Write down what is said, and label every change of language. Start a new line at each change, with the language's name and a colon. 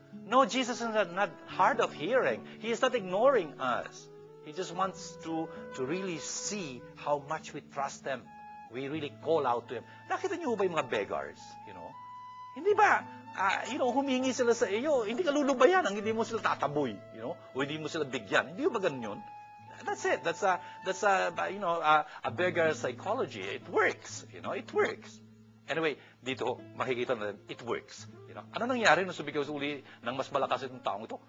English: No, Jesus is not hard of hearing. He is not ignoring us. He just wants to really see how much we trust Him. We really call out to Him.
Filipino: Nakita niyo ba yung mga beggars? Hindi ba, humingi sila sa iyo, hindi ka lulubayan ang hindi mo sila tataboy, o hindi mo sila bigyan. Hindi ba ganun yun?
English: That's it. That's a beggar psychology. It works. It works. Anyway,
Filipino: dito, makikita na
English: it works.
Filipino: Ano nangyari nung sumigaw uli ng mas malakas itong taong ito?